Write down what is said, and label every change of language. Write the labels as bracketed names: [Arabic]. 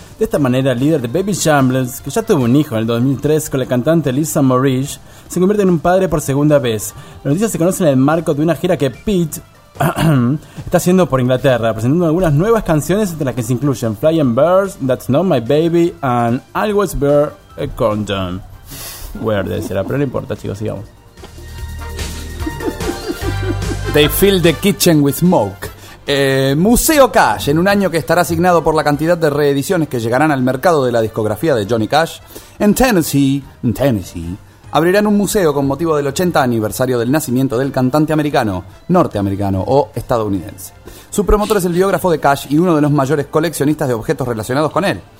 [Spanish] De esta manera, el líder de Baby Shambles, que ya tuvo un hijo en el 2003 con la cantante Lisa Morish, se convierte en un padre por segunda vez. La noticia se conoce en el marco de una gira que Pete está haciendo por Inglaterra, presentando algunas nuevas canciones entre las que se incluyen Flying Birds, That's Not My Baby and Always Bear a Condom. Weird, será, pero no importa, chicos, sigamos. [English] They fill the kitchen with smoke. [Spanish] Museo Cash, en un año que estará asignado por la cantidad de reediciones que llegarán al mercado de la discografía de Johnny Cash, en Tennessee, abrirán un museo con motivo del 80 aniversario del nacimiento del cantante americano, norteamericano o estadounidense. Su promotor es el biógrafo de Cash y uno de los mayores coleccionistas de objetos relacionados con él.